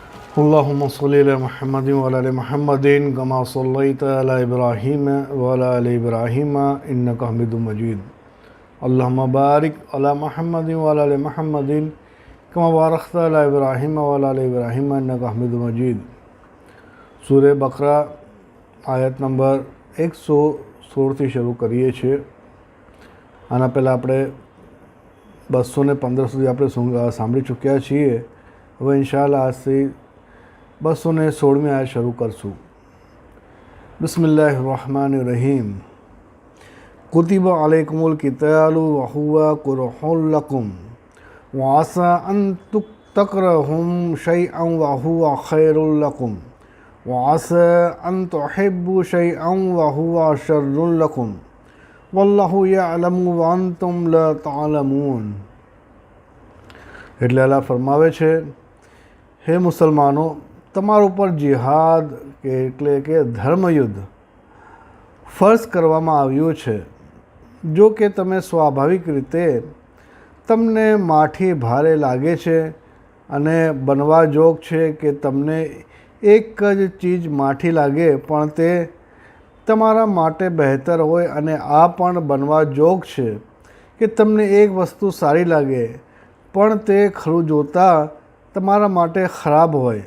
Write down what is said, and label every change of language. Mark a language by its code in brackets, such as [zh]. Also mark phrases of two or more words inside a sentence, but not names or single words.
[ar] اللهم صل على محمد وعلى آل محمد كما صليت على إبراهيم وعلى آل إبراهيم إنك حميد مجيد. اللهم بارك على محمد وعلى آل محمد كما باركت على إبراهيم وعلى آل إبراهيم إنك حميد مجيد. [gu] सूरह बकरा आयत नंबर 116 શરૂ કરીએ છીએ। આના પહેલાં આપણે 200 ને 15 સુધી આપણે સાંભળી ચૂક્યા છીએ। હવે ઇન્શાઅલ્લાહ આજથી 216મી આયત શરૂ કરશું। [ar] بسم الله الرحمن الرحيم كتب عليكم القتال وهو كره لكم وعسى أن تكرهوا شيئا وهو خير لكم وعسى أن تحبوا شيئا وهو شر لكم والله يعلم وأنتم لا تعلمون. [gu] એટલે અલ્લાહ ફરમાવે છે, હે મુસલમાનો, તમારા ઉપર જિહાદ એટલે કે ધર્મયુદ્ધ ફર્જ કરવામાં આવ્યું છે। જો કે તમે સ્વાભાવિક રીતે તમને માઠી ભારે લાગે છે અને બનવા જોગ છે કે તમને એક જ ચીજ માઠી લાગે પણ તે તમારા માટે બહેતર હોય, અને આ પણ બનવા જોગ છે કે તમને એક વસ્તુ સારી લાગે પણ તે ખરું જોતાં તમારા માટે ખરાબ હોય।